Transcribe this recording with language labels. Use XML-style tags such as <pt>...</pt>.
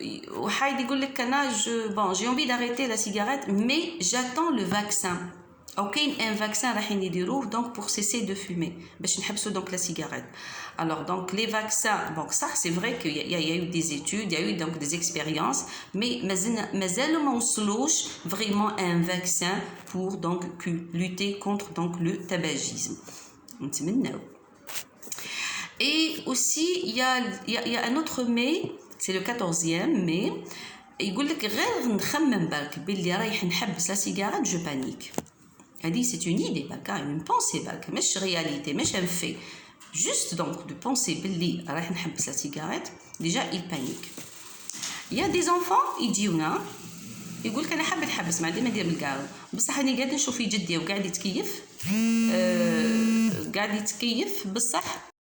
<ar>وحايد يقول لك أنا</ar> <fr>j'ai envie d'arrêter la cigarette mais j'attends le vaccin.</fr> <ar>أو كاين ان فاكسان رايحين يديروه</ar> <fr>donc pour cesser de fumer</fr> <ar>باش نحبسوا donc la cigarette.</ar> <fr>Alors donc les vaccins, bon ça c'est vrai qu'il y a eu des études, il y a eu donc des expériences, mais</fr> <ar>مازالوا ما وصلوش</ar> <fr>vraiment un vaccin pour donc lutter contre donc le tabagisme.</fr> <ar>نتمناو.</ar> <fr>Et aussi il y a un autre mais, c'est le 14e mais</fr> <ar>يقول لك غير نخمم بالك باللي رايح نحبس</ar> <fr>la cigarette je panique. C'est une idée, une pensée, مش réalité, مش un fait. Juste donc de penser</fr> <ar>باللي راح نحبس</ar> <fr>la cigarette, déjà il panique. Il y a des enfants</fr> <ar>يجيونا يقول لك انا حاب نحبس ما عندي ما ندير بالكارو بصح راني قاعد نشوف في جدي وقاعد يتكيف قاعد يتكيف بصح</ar>